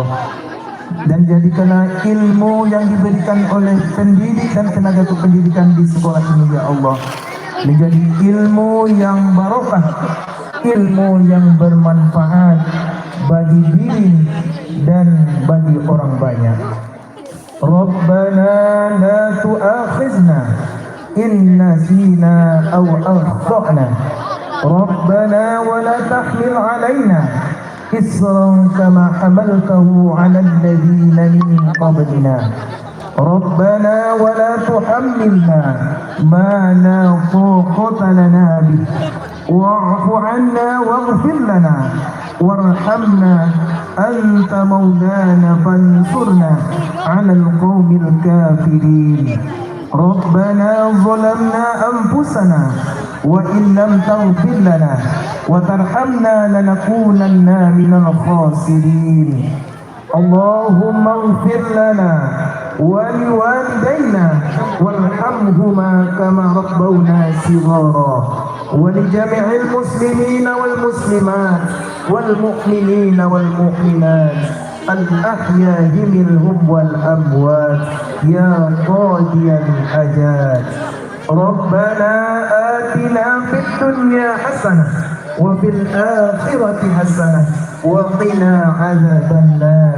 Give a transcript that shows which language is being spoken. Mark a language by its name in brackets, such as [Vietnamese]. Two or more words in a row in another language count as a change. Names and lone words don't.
[Indonesian] Dan jadikanlah ilmu yang diberikan oleh pendidik dan tenaga kependidikan di sekolah ini [Arabic] يا الله [Indonesian] menjadi ilmu yang barokah, ilmu yang bermanfaat bagi diri dan bagi orang banyak. [Arabic] ربنا لا تؤاخذنا إن نسينا أو أخطأنا. ربنا ولا تحمل علينا إصرا كما حملته على الذين من قبلنا. ربنا ولا تحملنا ما لا طاقة لنا به واعف عنا واغفر لنا وارحمنا أنت مولانا فانصرنا على القوم الكافرين. ربنا ظلمنا أنفسنا وإن لم تغفر لنا وترحمنا لنكونن من الخاسرين. اللهم اغفر لنا ولوالدينا وارحمهما كما ربونا صغارا ولجميع المسلمين والمسلمات والمؤمنين والمؤمنات الأحياء منهم والأموات يا قاضي الحاجات. ربنا آتنا في الدنيا حسنة وفي الآخرة حسنة وقنا عذاب النار.